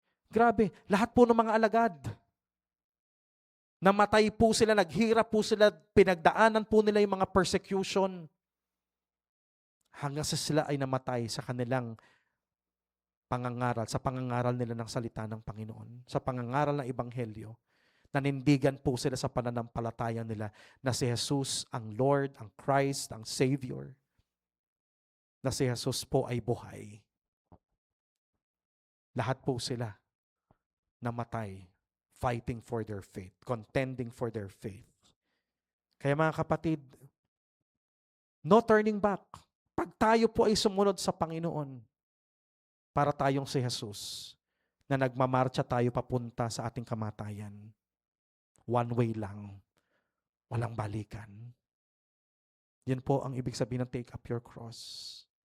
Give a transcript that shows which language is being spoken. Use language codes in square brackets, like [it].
[tl] Grabe, lahat po ng mga alagad, namatay po sila, naghirap po sila, pinagdaanan po nila yung mga persecution, hanggang sa sila ay namatay sa kanilang pangangaral, sa pangangaral nila ng salita ng Panginoon, sa pangangaral ng Ebanghelyo. Nanindigan po sila sa pananampalataya nila na si Jesus ang Lord, ang Christ, ang Savior. Na si Jesus po ay buhay. Lahat po sila namatay, [en] fighting for their faith, contending for their faith. [tl] Kaya mga kapatid, [en] no turning back. [tl] Pag tayo po ay sumunod sa Panginoon, para tayong si Jesus, na nagmamarcha tayo papunta sa ating kamatayan. One way lang. Walang balikan. Yan po ang ibig sabihin ng [en] take up your cross.